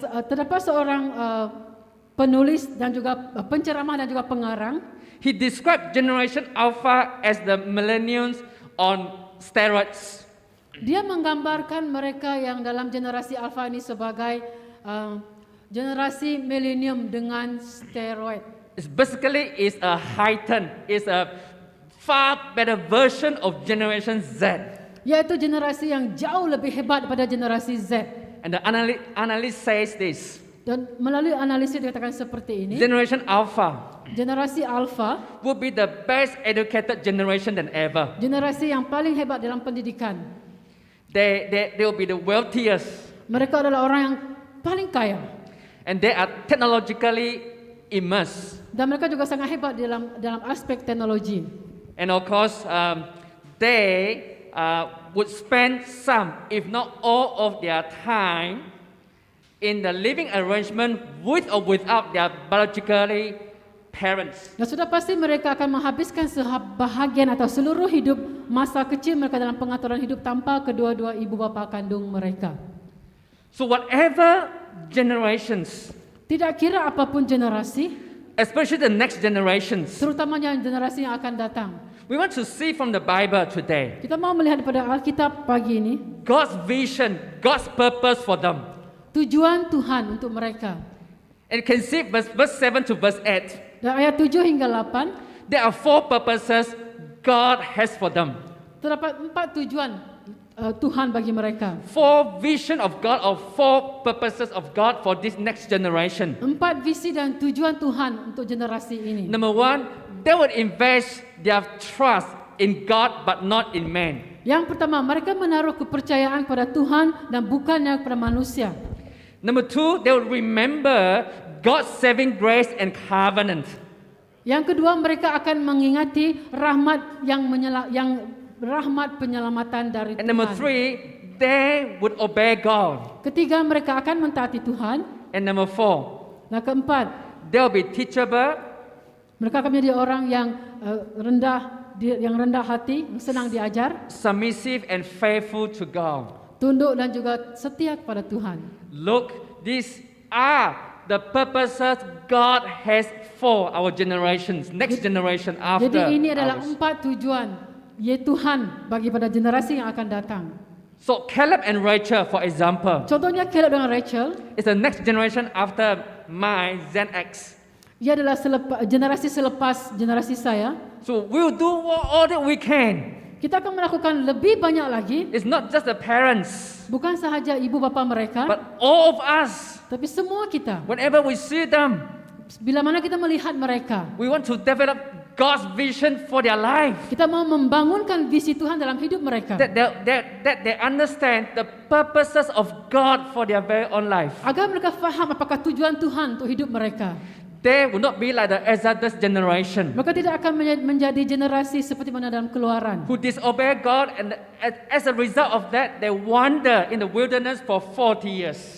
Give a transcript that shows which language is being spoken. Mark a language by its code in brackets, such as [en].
[ms] Terdapat seorang penulis dan juga penceramah dan juga pengarang. [en] He described generation Alpha as the millennials on steroids. [ms] Dia menggambarkan mereka yang dalam generasi Alpha ini sebagai generasi milenium dengan steroid. [en] It's basically is a heightened, is a far better version of generation Z. [ms] Yaitu generasi yang jauh lebih hebat daripada generasi Z. [en] And the analyst says this. [ms] Dan melalui analisis dikatakan seperti ini, [en] Generation Alpha [ms] generasi Alpha, [en] will be the best educated generation than ever. [ms] generasi yang paling hebat dalam pendidikan. [en] They will be the wealthiest, [ms] Mereka adalah orang yang paling kaya. [en] and they are technologically immersed. [ms] Dan mereka juga sangat hebat dalam aspek teknologi. [en] And of course, they would spend some, if not all of their time in the living arrangement with or without their biologically parents. [ms] Dan sudah pasti mereka akan menghabiskan sebahagian atau seluruh hidup masa kecil mereka dalam pengaturan hidup tanpa kedua-dua ibu bapa kandung mereka. [en] So whatever generations, [ms] Tidak kira apapun generasi, [en] especially the next generations, [ms] terutamanya generasi yang akan datang. [en] we want to see from the Bible today [ms] Kita mau melihat pada Alkitab pagi ini, [en] God's vision, God's purpose for them. [ms] tujuan Tuhan untuk mereka. [en] And you can see verse 7 to verse 8. [ms] Dan ayat 7 hingga 8, [en] There are 4 purposes God has for them. [ms] terdapat 4 tujuan Tuhan bagi mereka. [en] 4 vision of God or 4 purposes of God for this next generation. [ms] 4 visi dan tujuan Tuhan untuk generasi ini. [en] Number 1, they would invest their trust in God but not in man. [ms] Yang pertama, mereka menaruh kepercayaan pada Tuhan dan bukannya kepada manusia. [en] Number 2, they would remember God's saving grace and covenant. [ms] Yang kedua, mereka akan mengingati rahmat yang rahmat penyelamatan dari [en] And number [ms] Tuhan. [en] 3, they would obey God. [ms] Ketiga, mereka akan mentaati Tuhan. [en] And number 4, [ms] Nah, keempat, [en] they will be teachable, [ms] mereka akan menjadi orang yang rendah hati, yang senang diajar, [en] submissive and faithful to God. [ms] tunduk dan juga setia kepada Tuhan. [en] Look, these are the purposes God has for our generations, next generation after [ms] Jadi ini adalah [en] ours. [ms] 4 tujuan Tuhan bagi pada generasi yang akan datang. [en] So Caleb and Rachel, for example, [ms] Contohnya Caleb dengan Rachel, [en] is the next generation after my Gen X. [ms] ia adalah generasi selepas generasi saya. [en] So we'll do all that we can. [ms] Kita akan melakukan lebih banyak lagi, [en] It's not just the parents, [ms] bukan sahaja ibu bapa mereka, [en] but all of us. [ms] tapi semua kita. [en] Whenever we see them, [ms] Bila mana kita melihat mereka, [en] we want to develop God's vision for their life. [ms] kita mau membangunkan visi Tuhan dalam hidup mereka. [en] That they understand the purposes of God for their very own life. [ms] Agar mereka faham apakah tujuan Tuhan untuk hidup mereka. [en] They will not be like the Exodus generation [ms] Mereka tidak akan menjadi generasi seperti mana dalam Keluaran, [en] who disobey God, and as a result of that, they wander in the wilderness for 40 years.